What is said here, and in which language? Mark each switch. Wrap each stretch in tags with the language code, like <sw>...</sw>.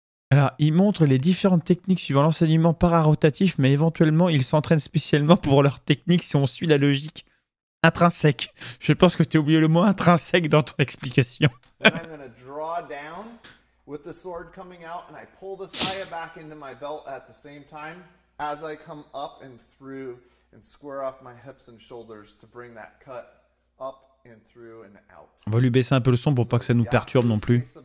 <fr>Alors, il montre les différentes techniques suivant l'enseignement pararotatif, mais éventuellement, il s'entraîne spécialement pour leurs techniques si on suit la logique intrinsèque. Je pense que tu as oublié le mot intrinsèque dans ton explication.</fr> <en>Then I'm going to draw down with the sword coming out, and I pull the saya back into my belt at the same time as I come up and through and square off my hips and shoulders to bring that cut up and through and out.</en> <fr>On va lui baisser un peu le son pour pas que ça nous perturbe non plus.</fr>